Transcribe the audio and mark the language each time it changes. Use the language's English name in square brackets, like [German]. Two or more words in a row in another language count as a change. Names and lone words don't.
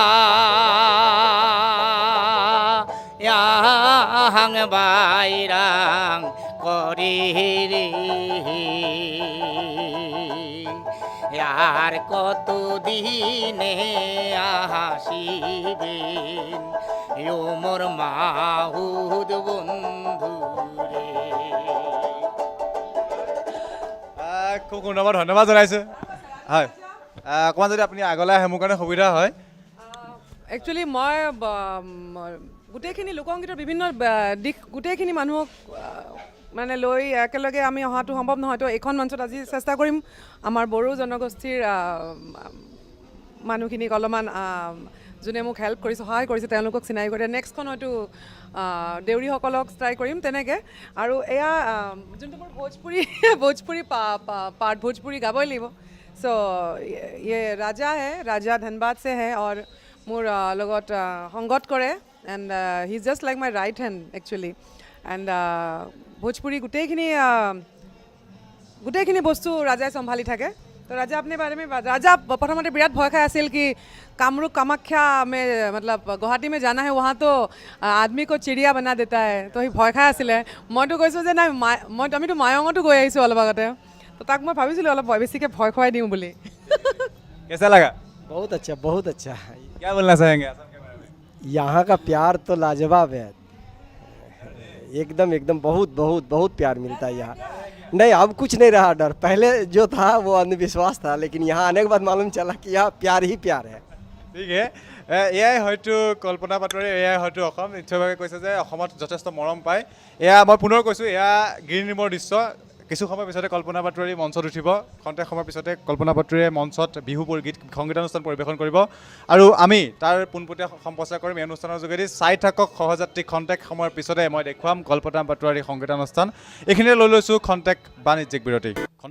[Rangpuri] হাং বাইরাং করে রে আর কত দিনে আসিবেন ও মোর মাহুদ বন্ধু রে [Assamese] খুব সুন্দৰভাৱে ধন্যবাদ জনাইছোঁ হয় অকণমান যদি আপুনি আগলৈ আহে মোৰ কাৰণে সুবিধা হয় একচুৱেলি মই গোটেইখিনি লোকসংগীতৰ বিভিন্ন দিশ গোটেইখিনি মানুহক মানে লৈ একেলগে আমি অহাটো সম্ভৱ নহয় তো এইখন মঞ্চত আজি চেষ্টা কৰিম আমাৰ বড়ো জনগোষ্ঠীৰ মানুহখিনিক অলপমান যোনে মোক হেল্প কৰিছে সহায় কৰিছে তেওঁলোকক চিনাকি কৰি নেক্সটখন হয়তো দেউৰীসকলক ট্ৰাই কৰিম তেনেকৈ আৰু এয়া যোনটো মোৰ ভোজপুৰী পাৰ্ট ভোজপুৰী গাবই লাগিব চ' [Hindi] ये राजा है राजा धनबाद से है और [Assamese] মোৰ লগত সংগত কৰে [English] and he is just like my right hand [Assamese] একচুৱেলি এণ্ড ভোজপুৰী গোটেইখিনি বস্তু ৰাজাই চম্ভালি থাকে তো ৰাজা আপুনি [Hindi] बारे में [Assamese] ৰাজা প্ৰথমতে বিৰাট ভয় খাই আছিল কি [Hindi] कामरूप कामाख्या में मतलब गुवाहाटी में जाना है वहाँ तो आदमी को चिड़िया बना देता है [Assamese] তো সি ভয় খাই আছিলে মইতো কৈছোঁ যে নাই আমিতো মায়ঙতো গৈ আহিছোঁ অলপ আগতে তো তাক মই ভাবিছিলোঁ অলপ বেছিকৈ ভয় খুৱাই দিওঁ বুলি [Hindi] कैसा लगा बहुत अच्छा क्या बोलना चाहेंगे यहाँ का प्यार तो लाजवाब है एकदम बहुत प्यार मिलता है यहाँ नहीं अब कुछ नहीं रहा डर पहले जो था वो अंधविश्वास था लेकिन यहाँ आने के बाद मालूम चला कि यहाँ प्यार ही प्यार है [Assamese] ঠিক এয়াই হয়তো কল্পনা পাটোৱাৰী এয়াই হয়তো অসম নিশ্চয়ভাৱে কৈছে যে অসমত যথেষ্ট মৰম পায় এয়া মই পুনৰ কৈছোঁ এয়া গ্ৰীণ ৰুমৰ দৃশ্য কিছু সময় পিছতে কল্পনা বাতৰি মঞ্চত উঠিব খন্তেক সময়ৰ পিছতে কল্পনা বাতৰিয়ে মঞ্চত বিহু গীত সংগীতানুষ্ঠান পৰিৱেশন কৰিব আৰু আমি তাৰ পোনপটীয়া সম্প্ৰচাৰ কৰিম এই অনুষ্ঠানৰ যোগেদি চাই থাকক সহযাত্ৰী খন্তেক সময়ৰ পিছতে মই দেখুৱাম কল্পনা বাতৰি সংগীতানুষ্ঠান এইখিনিয়ে লৈ লৈছোঁ খন্তেক বাণিজ্যিক বিৰতি খন্তেক